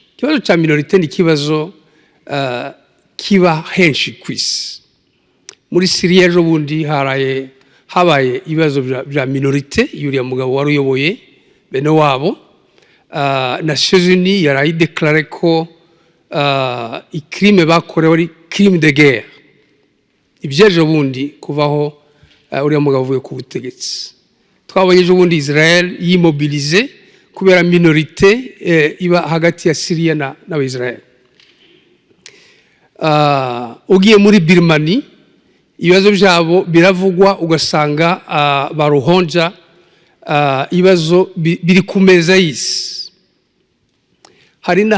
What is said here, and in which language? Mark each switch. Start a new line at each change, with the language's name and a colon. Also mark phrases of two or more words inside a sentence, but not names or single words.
Kinyarwanda: Ikibazo cya minorite ni ikibazo kiba henshi ku isi. Muri Syria ejo bundi habaye ibibazo bya minorite, yuriya mugabo wari uyoboye bene wabo. Nations Unies yarayideklare ko ikrime bakorewe ari
French: crime de guerre.
Kinyarwanda: Ibyejo bundi kuvaho uriya mugabo uvuye ku butegetsi. Twabonye ejo bundi Israel yimobilize kubera minorite iba hagati ya Syria n'Abayisrael. Ugiye muri Birmanie ibibazo byabo biravugwa, ugasanga baruhonja ibibazo biri ku meza y'isi.